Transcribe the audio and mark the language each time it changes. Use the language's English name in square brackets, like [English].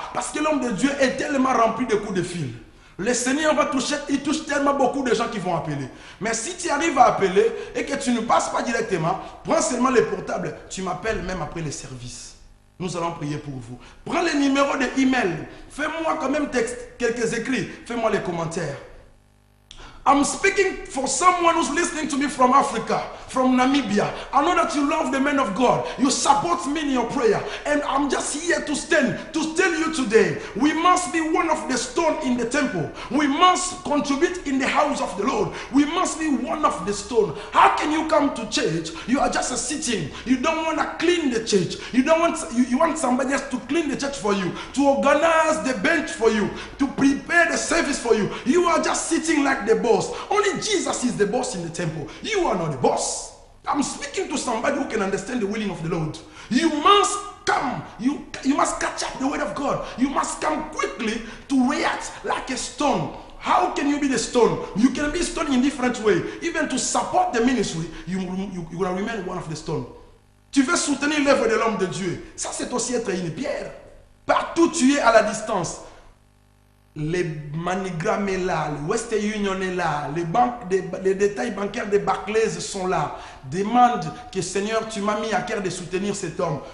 [French] Parce que l'homme de Dieu est tellement rempli de coups de fil. Le Seigneur va toucher, il touche tellement beaucoup de gens qui vont appeler. Mais si tu arrives à appeler et que tu ne passes pas directement, prends seulement les portables. Tu m'appelles même après les services. Nous allons prier pour vous. Prends les numéros de email. Fais-moi quand même quelques écrits. Fais-moi les commentaires. [English] I'm speaking for someone who's listening to me from Africa, from Namibia. I know that you love the men of God. You support me in your prayer. And I'm just here to tell you today, we must be one of the stone in the temple. We must contribute in the house of the Lord. We must be one of the stone. How can you come to church? You are just sitting. You don't want to clean the church. You don't want you want somebody else to clean the church for you, to organize the bench for you, to prepare the service for you. You are just sitting like the boss. Only Jesus is the boss in the temple. You are not the boss. I'm speaking to somebody who can understand the willing of the Lord. You must come. You must catch up the word of God. You must come quickly to react like a stone. How can you be the stone? You can be stone in different way. Even to support the ministry, you will remain one of the stone. [French] Tu veux soutenir l'œuvre de l'homme de Dieu. Ça, c'est aussi être une pierre. Partout tu es à la distance. Les MoneyGram est là, le Western Union est là, les détails bancaires des Barclays sont là. Demande que Seigneur, tu m'as mis à cœur de soutenir cet homme.